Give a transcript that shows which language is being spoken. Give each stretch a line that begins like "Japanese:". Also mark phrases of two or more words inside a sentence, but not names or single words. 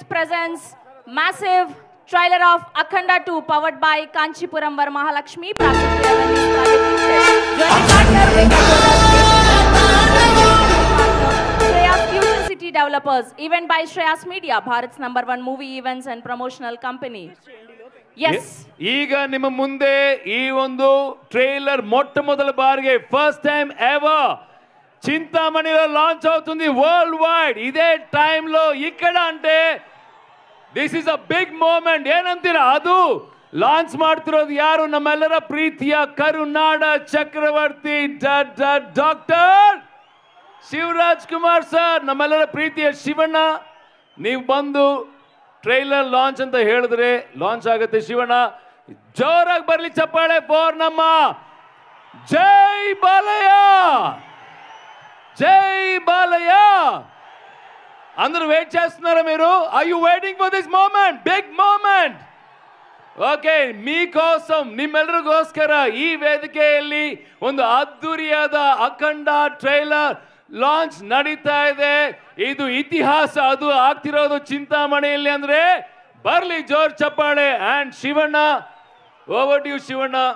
English: presents massive trailer of Akhanda 2 powered by Kanchipuram Varamahalakshmi Prakriti Awareness Project Shreyas Future City Developers, event by Shreyas Media, Bharat's #1 movie events and promotional company. Yes.
Kannada: ಈಗ ನಿಮ್ಮ ಮುಂದೆ ಈ ಒಂದು ಟ್ರೇಲರ್ ಮೊಟ್ಟಮೊದಲ ಬಾರಿಗೆ
English: first time ever
Telugu: చింతామణిలో లాంచ్ అవుతుంది
English: world wide.
Telugu: ఇదే టైంలో ఇక్కడ అంటే
English: this is a big moment.
Kannada: ಏನಂತೀರಾ? ಅದು ಲಾಂಚ್ ಮಾಡ್ತಿರೋದು ಯಾರು? ನಮ್ಮೆಲ್ಲರ ಪ್ರೀತಿಯ ಕರುನಾಡ ಚಕ್ರವರ್ತಿ ಡಾಕ್ಟರ್ ಶಿವರಾಜ್ ಕುಮಾರ್ ಸರ್. ನಮ್ಮೆಲ್ಲರ ಪ್ರೀತಿಯ ಶಿವಣ್ಣ, ನೀವು ಬಂದು
English: trailer launch
Kannada: ಅಂತ ಹೇಳಿದ್ರೆ ಲಾಂಚ್ ಆಗುತ್ತೆ. ಶಿವಣ್ಣ, ಜೋರಾಗಿ ಬರ್ಲಿ ಚಪ್ಪಾಳೆ ಫಾರ್ ನಮ್ಮ ಜೈ ಬಾಲಯ್ಯ.
Telugu: జై బాలయ్య. అందరూ వెయిట్ చేస్తున్నారా మీరు?
English: Are you waiting for this moment? Big moment.
Kannada: ಓಕೆ, మీకోసం ನಿಮ್ಮೆಲ್ಲರಿಗೋಸ್ಕರ ಈ ವೇದಿಕೆಯಲ್ಲಿ ಒಂದು ಅದ್ದೂರಿಯಾದ ಅಖಂಡ
English: trailer launch
Kannada: ನಡೀತಾ ಇದೆ. ಇದು ಇತಿಹಾಸ. ಅದು ಆಗ್ತಿರೋದು ಚಿಂತಾಮಣಿಯಲ್ಲಿ ಅಂದ್ರೆ ಬರ್ಲಿ ಜೋರ್ ಚಪ್ಪಾಳೆ.
English: and Shivanna, over to you Shivanna.